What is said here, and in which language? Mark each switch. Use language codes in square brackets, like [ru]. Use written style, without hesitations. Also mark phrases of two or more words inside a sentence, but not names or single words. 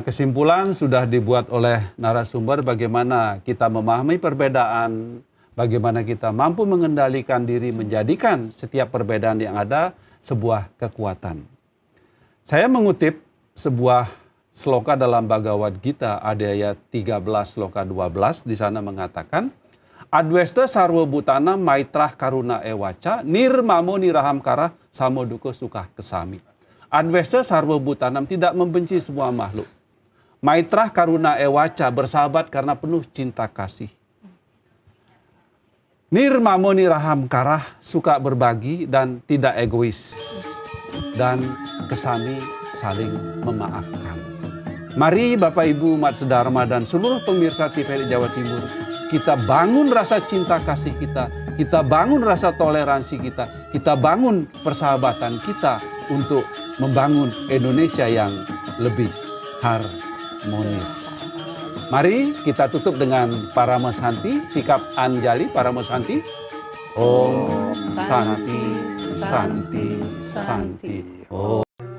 [id] Kesimpulan sudah dibuat oleh narasumber bagaimana kita memahami perbedaan, bagaimana kita mampu mengendalikan diri menjadikan setiap perbedaan yang ada sebuah kekuatan. Saya mengutip sebuah sloka dalam Bhagavad Gita, Adhyaya 13 sloka 12, di sana mengatakan, [sa] Adwesta sarwa bhutana maitrah karuna ewaca nirmamo nirahamkara samoduko sukah kesami. Adwesta sarwa bhutanam, [id] tidak membenci semua makhluk. [sa] Maitrah karuna ewaca, [id] bersahabat karena penuh cinta kasih. [sa] Nirmamo nirahamkara, [id] suka berbagi dan tidak egois. Dan kesami, saling memaafkan. Mari Bapak Ibu umat sedharma dan seluruh pemirsa TVRI Jawa Timur, kita bangun rasa cinta kasih kita bangun rasa toleransi kita bangun persahabatan kita untuk membangun Indonesia yang lebih harmonis. Mari kita tutup dengan [sa] Paramo Shanti, [id] sikap Anjali [sa] Paramo Shanti. Om Shanti, Shanti, Shanti. Om.